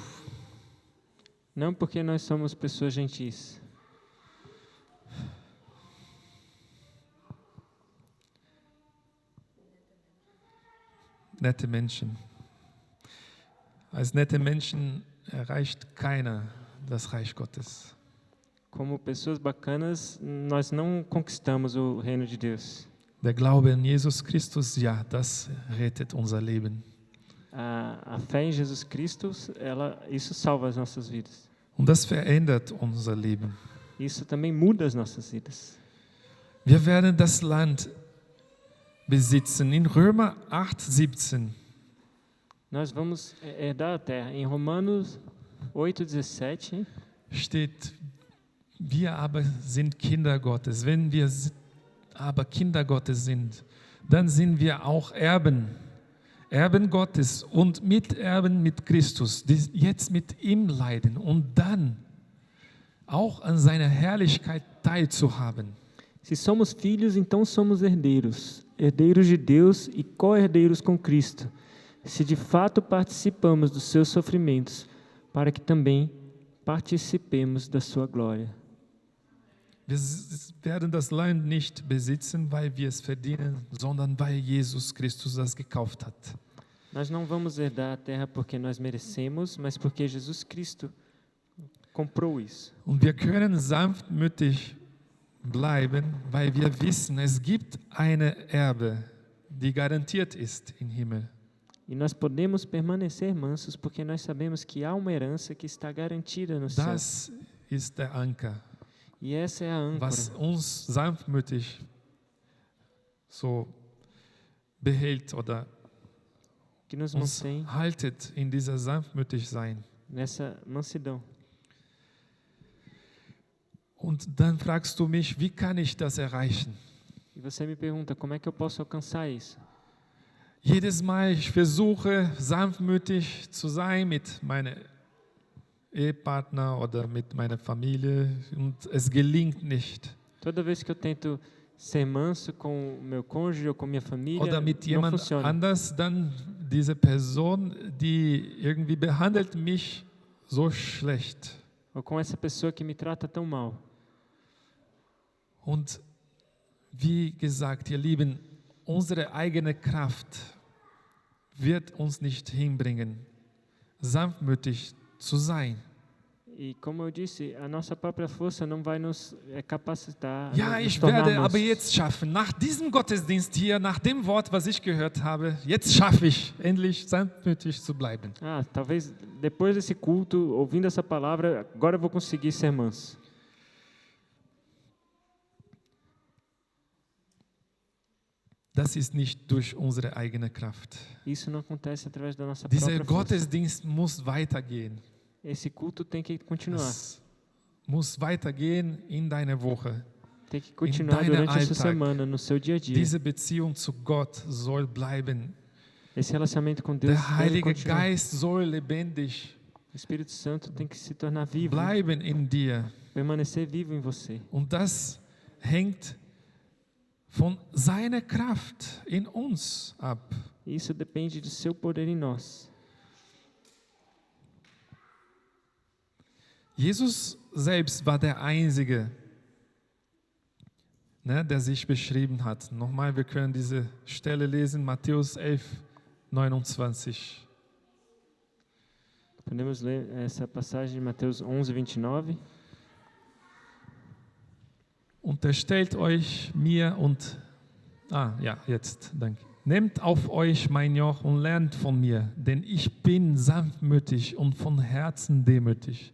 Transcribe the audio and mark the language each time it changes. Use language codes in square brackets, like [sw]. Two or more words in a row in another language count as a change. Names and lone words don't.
[pt] Não porque nós somos pessoas gentis. [de] Nette Menschen. Als nette Menschen erreicht keiner das Reich Gottes. [pt] Como pessoas bacanas, nós não conquistamos o reino de Deus. [de] Der Glaube an Jesus Christus, ja, das rettet unser Leben. [pt] A fé em Jesus Cristo, isso salva as nossas vidas. [de] Und das verändert unser Leben. [pt] Isso também muda as nossas vidas. [de] Wir werden das Land besitzen. In Römer 8,17 [pt] Nós vamos herdar a terra. Em Romanos 8,17 [de] steht, wir aber sind Kinder Gottes. Wenn wir aber Kinder Gottes sind, dann sind wir auch Erben. Erben Gottes und Miterben mit Christus, die jetzt mit ihm leiden und dann auch an seiner Herrlichkeit teilzuhaben. [pt] Se somos filhos, então somos herdeiros, herdeiros de Deus e co-herdeiros com Cristo, se de fato participamos dos seus sofrimentos, para que também participemos da sua glória. [de] Wir werden das Land nicht besitzen, weil wir es verdienen, sondern weil Jesus Christus das gekauft hat. [pt] Nós não vamos herdar a terra porque nós merecemos, mas porque Jesus Cristo comprou isso. [de] Und wir können sanftmütig bleiben, weil wir wissen, es gibt eine Erbe, die garantiert ist im Himmel. [pt] E nós podemos permanecer mansos porque nós sabemos que há uma herança que está garantida no céu. [de] Das ist der Anker, [pt] E essa é a âncora [de] was uns sanftmütig so behält oder [pt] que nos [de] uns [pt] mantém [de] haltet in dieser Sanftmütigsein. [pt] nessa mansidão. [de] Und dann fragst du mich, wie kann ich das erreichen? [pt] E você me pergunta, como é que eu posso alcançar isso? [de] Jedes Mal, ich versuche sanftmütig zu sein mit meinem Ehepartner oder mit meiner Familie und es gelingt nicht. [pt] Toda vez que eu tento ser manso com o meu cônjuge ou com minha família [de] oder mit [pt] não [de] jemand [pt] funciona. [de] anders, dann diese Person, die irgendwie behandelt mich so schlecht. [pt] Ou com essa pessoa que me trata tão mal. [de] Und wie gesagt, ihr Lieben, unsere eigene Kraft wird uns nicht hinbringen, sanftmütig zu sein. [pt] E como eu disse, a nossa própria força não vai nos capacitar, [de] Ja, [pt] nos [de] ich [pt] tornar [de] werde aber [pt] mansos. [de] jetzt schaffen, nach diesem Gottesdienst hier, nach dem Wort, was ich gehört habe, jetzt schaffe ich endlich sanftmütig zu bleiben. [pt] Ah, talvez depois desse culto, ouvindo essa palavra, agora eu vou conseguir ser manso. [de] Das ist nicht durch unsere eigene Kraft. [pt] Isso não acontece através da nossa [de] Dieser [pt] própria força. [de] Gottesdienst muss weitergehen. [pt] Esse culto tem que continuar. [de] Es muss weitergehen in deiner Woche. [pt] Tem que continuar [de] deinem [pt] durante a sua [de] Alltag. [pt] semana, no seu dia a dia. [de] Diese Beziehung zu Gott soll bleiben. [pt] Esse relacionamento com Deus [de] Der [pt] deve [de] Heilige [pt] continuar. [de] Geist soll lebendig [pt] O Espírito Santo tem que se tornar vivo, [de] bleiben in dir. [pt] permanecer vivo em você. [de] Und das hängt von seiner Kraft in uns ab. [pt] E isso depende do seu poder em nós. [de] Jesus selbst war der Einzige, der sich beschrieben hat. Nochmal, wir können diese Stelle lesen, Matthäus 11, 29. [pt] Podemos ler essa passagem de Mateus 11, 29. [de] Unterstellt euch mir und, jetzt, danke. Nehmt auf euch mein Joch und lernt von mir, denn ich bin sanftmütig und von Herzen demütig.